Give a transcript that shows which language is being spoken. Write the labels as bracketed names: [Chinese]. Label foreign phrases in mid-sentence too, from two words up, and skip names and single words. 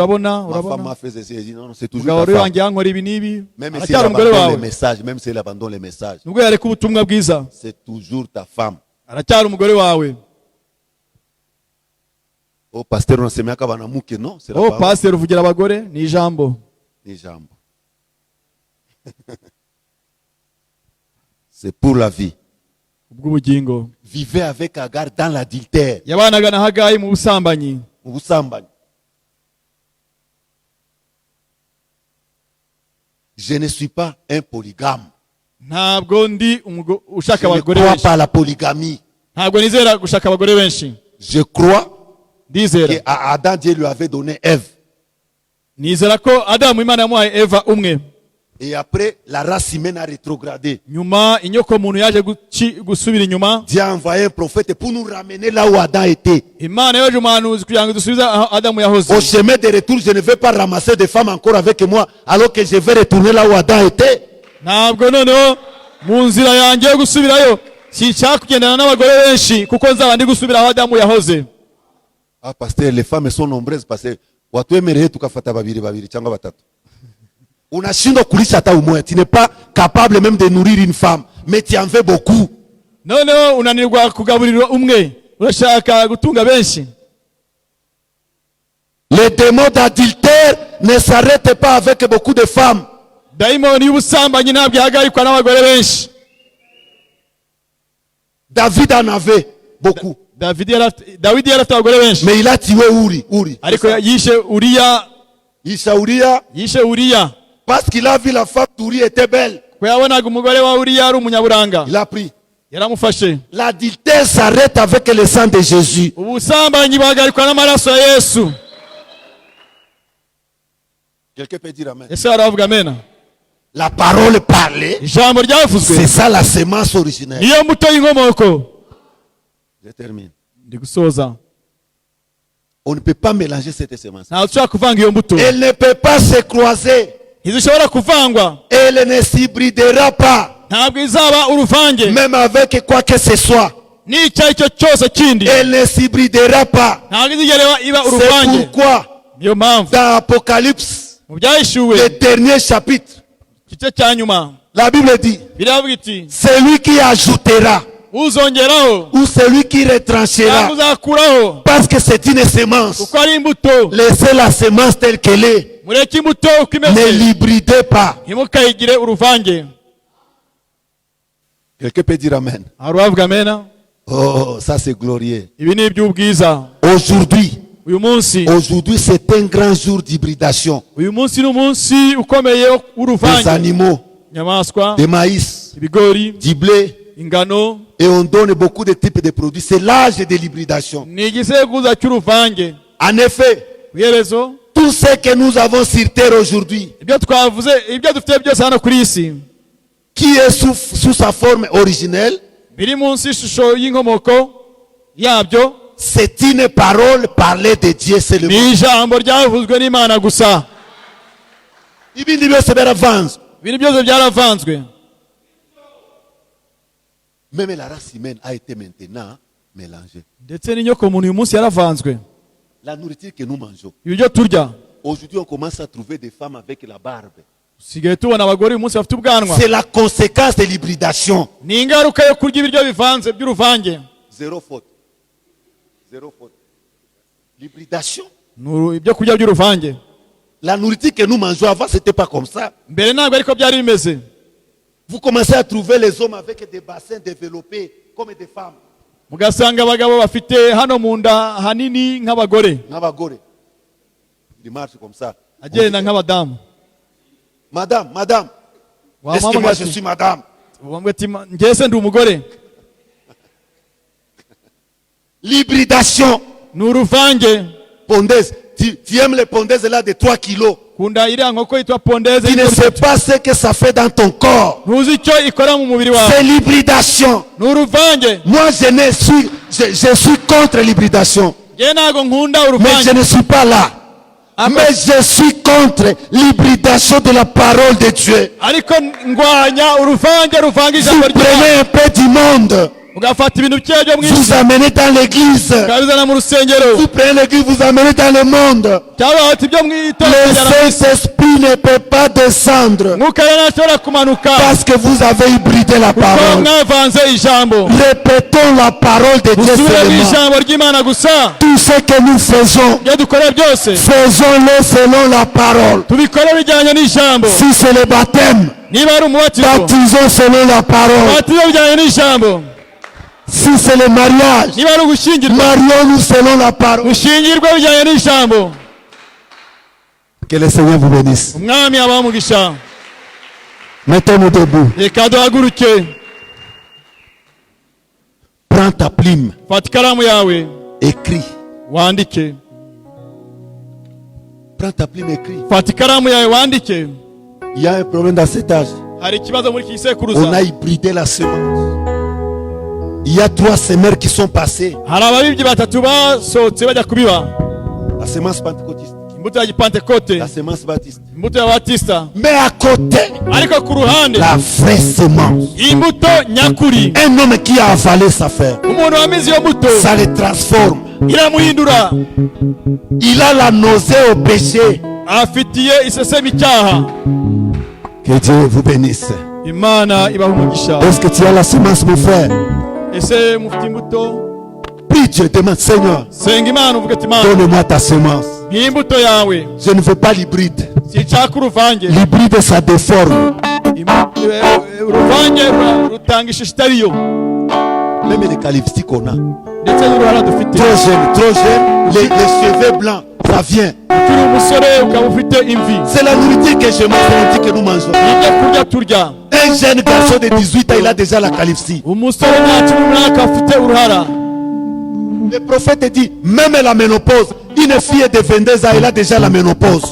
[French] ma femme m'a fait ceci. Non, c'est toujours ta femme. Même si elle abandonne les messages, c'est toujours ta femme. Oh, pasteur, on se met à Kabanamuke, non? C'est la [Kinyarwanda] parole. Oh, pasteur, vous dites abagore, ni jambo. [French] C'est pour la vie. Vivez avec Agar dans l'adultère. Je ne suis pas un polygame. [Kinyarwanda] ntabwo ndi ushaka [French] Je ne [Kinyarwanda] abagore [French] crois [Kinyarwanda] benshi. [French] pas à la polygamie. [Kinyarwanda] Ntabwo nizera gushaka abagore benshi. [French] Je crois [Kinyarwanda] Ndizera. [French] qu'à Adam, Dieu lui avait donné Ève. [Kinyarwanda] Nizera ko Adamu Imana yamuhaye Eva umwe. [French] Et après, la race humaine a rétrogradé. [Kinyarwanda] Nyuma inyoko muntu yaje gusubira inyuma. [French] Dieu a envoyé un prophète pour nous ramener là où Adam était. [Kinyarwanda] Imana yaje umuhanuzi kugira ngo dusubiza aho Adamu yahoze. [French] Au chemin de retour, je ne vais pas ramasser des femmes encore avec moi, alors que je vais retourner là où Adam était. [Kinyarwanda] Ntabwo noneho mu nzira yanjye yo gusubirayo sinshaka kugendana n'abagore benshi kuko nzaba ndi gusubira aho Adamu yahoze. [French] Ah, pasteur, les femmes sont nombreuses parce que [Kinyarwanda] watu wemereye tukafata babiri cyangwa batatu. [Swahili] Unashindwa kulisha hata umoja. [French] Tu n'es pas capable même de nourrir une femme, mais tu en veux beaucoup. [Kinyarwanda] Noneho unanirwa kugaburira umwe, urashaka gutunga benshi. [French] Les démons d'adultère ne s'arrêtent pas avec beaucoup de femmes. [Kinyarwanda] Daimoni y'ubusambanyi ntabwo ihagarikwa n'abagore benshi. [French] David en avait beaucoup. [Kinyarwanda] Dawidi yari afite abagore benshi. [French] Mais il a tué Uri. [Kinyarwanda] Ariko yishe Uriya. [French] Parce qu'il a vu la femme d'Uri était belle. [Kinyarwanda] Ko yabonaga umugore wa Uriya ari umunyaburanga. [French] Il a pris. [Kinyarwanda] Yaramufashe. [French] L'adultère s'arrête avec le sang de Jésus. [Kinyarwanda] Ubusambanyi buhagarikwa n'amaraso ya Yesu. [French] Quelqu'un peut dire amen. [Kinyarwanda] Ese aravuga amen. [French] La parole parlée, [Kinyarwanda] Ijambo ryavuzwe. [French] c'est ça la semence originelle. [Kinyarwanda] Niyo mbuto y'inkomoko. [French] Je termine. [Kinyarwanda] Ndi gusoza. [French] On ne peut pas mélanger cette semence. [Kinyarwanda] Ntabwo dushobora kuvanga iyo mbuto. [French] Elle ne peut pas se croiser. [Kinyarwanda] Ntizishobora kuvangwa. [French] Elle ne s'hybridera pas. [Kinyarwanda] Ntabwo izaba uruvange. [French] Même avec quoi que ce soit. [Kinyarwanda] N'icyo ari cyo cyose kindi. [French] Elle ne s'hybridera pas. [Kinyarwanda] Ntabwo izigera iba [French] C'est [Kinyarwanda] uruvange. [French] pourquoi [Kinyarwanda] Niyo mpamvu. [French] dans Apocalypse, [Kinyarwanda] Mu byahishuwe. [French] le dernier chapitre, [Kinyarwanda] Igice cya nyuma. [French] la Bible dit, [Kinyarwanda] Biravuga iti. [French] celui qui ajoutera [Kinyarwanda] Uzongeraho. [French] ou celui qui retranchera, [Kinyarwanda] Ntabwo uzakuraho. [French] parce que c'est une semence. [Kinyarwanda] Kuko ari imbuto. [French] Laissez la semence telle qu'elle est. [Kinyarwanda] Mureke imbuto uko [French] Ne [Kinyarwanda] imeze. [French] l'hybridez pas. [Kinyarwanda] Ntimukayigire uruvange. [French] Quelqu'un peut dire amen. [Kinyarwanda] Hari uwavuga amena. [French] Oh, ça c'est glorieux. [Kinyarwanda] Ibi ni iby'ubwiza. [French] Aujourd'hui, [Kinyarwanda] Uyu munsi. [French] c'est un grand jour d'hybridation. [Kinyarwanda] Uyu munsi ni umunsi ukomeye [French] Des [Kinyarwanda] w'uruvange. [French] animaux, [Kinyarwanda] Inyamaswa. [French] des maïs, [Kinyarwanda] Ibigori. [French] du blé, [Kinyarwanda] Ingano. [French] et on donne beaucoup de types de produits. C'est l'âge de l'hybridation. [Kinyarwanda] Ni igiseguza cy'uruvange. [French] En effet, [Kinyarwanda] Iherezo. [French] tout ce que nous avons sur terre aujourd'hui, [Kinyarwanda] Ibyo twavuze, ibyo dufite byose hano kuri iyi si. [French] qui est sous sa forme originelle, [Kinyarwanda] Biri munsi y'ishusho y'inkomoko yabyo. [French] c'est une parole parlée de Dieu seulement. [Kinyarwanda] Ni ijambo ryavuzwe n'Imana gusa. Ibindi byose biravanzwe. Ibintu byose byaravanzwe. [French] Même la race humaine a été maintenant mélangée. [Kinyarwanda] Ndetse n'inyoko muntu uyu munsi yaravanzwe. [French] La nourriture que nous mangeons. [Kinyarwanda] Ibyo turya. [French] Aujourd'hui, on commence à trouver des femmes avec la barbe. [Kinyarwanda] Sigaye tubona abagore uyu munsi bafite ubwanwa. [French] C'est la conséquence de l'hybridation. [Kinyarwanda] Ni ingaruka yo kurya ibiryo bivanze by'uruvange. [French] Zéro faute. Zéro faute. L'hybridation. [Kinyarwanda] Ibyo kurya by'uruvange. [French] La nourriture que nous mangeons avant, c'était pas comme ça. [Kinyarwanda] Mbere ntabwo ariko byari bimeze. [French] Vous commencez à trouver les hommes avec des bassins développés comme des femmes. [Kinyarwanda] Mugasanga abagabo bafite hano mu nda hanini nk'abagore. N'abagore. [French] Ils marchent comme ça. [Kinyarwanda] Agenda nk'abadamu. [French] Madame. Est-ce que moi je suis madame? [Kinyarwanda] Ngese ndi umugore. [French] L'hybridation. [Kinyarwanda] Ni uruvange. [French] Pondaise. Tu aimes les pondaises là de 3 kilos. [Kinyarwanda] Kunda iriya nkoko yitwa pondeze. [French] Tu ne sais pas ce que ça fait dans ton corps. [Kinyarwanda] Ntuzi icyo ikora mu mubiri wawe. [French] C'est l'hybridation. [Kinyarwanda] Ni uruvange. [French] Moi je suis contre l'hybridation. [Kinyarwanda] Ngewe ntabwo nkunda [French] Mais [Kinyarwanda] uruvange. [French] je ne suis pas là. Mais je suis contre l'hybridation de la parole de Dieu. [Kinyarwanda] Ariko ngwanya uruvange ruvanga ijambo [French] Vous prenez un peu du monde. [Kinyarwanda] ugafata ibintu bikeya byo mu [French] Vous [Kinyarwanda] isi. [French] amenez dans l'église. [Kinyarwanda] Ukabizana mu rusengero. [French] Vous prenez l'église, vous amenez dans le monde. [Kinyarwanda] Cyangwa wata ibyo mu [French] Le [Kinyarwanda] itorero. [French] Saint-Esprit ne peut pas descendre. [Kinyarwanda] Mwuka rero ntashobora kumanuka. [French] Parce que vous avez hybridé la [Kinyarwanda] Kuko [French] parole. [Kinyarwanda] mwavanze ijambo. [French] Répétons la parole de Dieu [Kinyarwanda] Musubire mu [French] seulement. [Kinyarwanda] ijambo ry'Imana gusa. [French] Tout ce que nous faisons, [Kinyarwanda] Ibyo dukora byose [French] faisons-le selon la parole. [Kinyarwanda] tubikore bijyanye n'ijambo. [French] Si c'est le baptême, [Kinyarwanda] Niba ari umubatizo [French] baptisons selon la parole. [Kinyarwanda] umubatizo bijyanye n'ijambo. [French] Si c'est le mariage, [Kinyarwanda] Niba ari ugushyingirwa [French] marions-nous selon la parole. [Kinyarwanda] gushyingirwa bijyanye n'ijambo. [French] Que le Seigneur vous bénisse. [Kinyarwanda] Umwami abaha umugisha. [French] Mettez-nous debout. [Kinyarwanda] Reka duhaguruke. [French] Prends ta plume. [Kinyarwanda] Fata ikaramu yawe. [French] Écris. [Kinyarwanda] Wandike. [French] Prends ta plume, écris. [Kinyarwanda] Fata ikaramu yawe wandike. [French] Il y a un problème dans cet âge. [Kinyarwanda] Hari ikibazo muri kisekuruza. [French] On a hybridé la semence. Il y a 3 semeurs qui sont passés. [Kinyarwanda] Hari ababibyi batatu basohotse bajya kubiba. [French] La semence pentecôtiste. [Kinyarwanda] Imbuto ya Pentecote. [French] La semence baptiste. [Kinyarwanda] Imbuto ya Batista. [French] Mais à côté, [Kinyarwanda] ariko ku ruhande, [French] la vraie semence. [Kinyarwanda] Imbuto nyakuri. [French] Un homme qui a avalé sa fer. [Kinyarwanda] Umuntu wamize iyo mbuto. [French] Ça le transforme. [Kinyarwanda] Iramuhindura. [French] Il a la nausée au péché. [Kinyarwanda] Afitiye isesemi icyaha. [French] Que Dieu vous bénisse. [Kinyarwanda] Imana ibaha umugisha. [French] Est-ce que tu as la semence, mon frère? [Kinyarwanda] Ese mufite imbuto? [French] Prie Dieu, demande, Seigneur, [Kinyarwanda] senga Imana uvuge ati Imana, [French] donne-moi ta semence. [Kinyarwanda] imbuto yawe. [French] Je ne veux pas l'hybride. [Kinyarwanda] Sinshaka uruvange. [French] L'hybride, ça déforme. [Kinyarwanda] Uruvange rutanga ishusho itariyo. [French] Même les qualifiés qu'on a. [Kinyarwanda] Ndetse n'uruhara dufite. [French] Trop jeune, les cheveux blancs, ça vient. [Kinyarwanda] Ukiri umusore ukaba ufite imvi. [French] C'est la nourriture que je mange, c'est la nourriture que nous mangeons. [Kinyarwanda] Ibyo kurya turya. [French] Un jeune garçon de 18 ans, il a déjà la calvitie. [Kinyarwanda] Umusore nta cumi n'umwaka afite uruhara. [French] Le prophète dit, même la ménopause, une fille de 22 ans, elle a déjà la ménopause.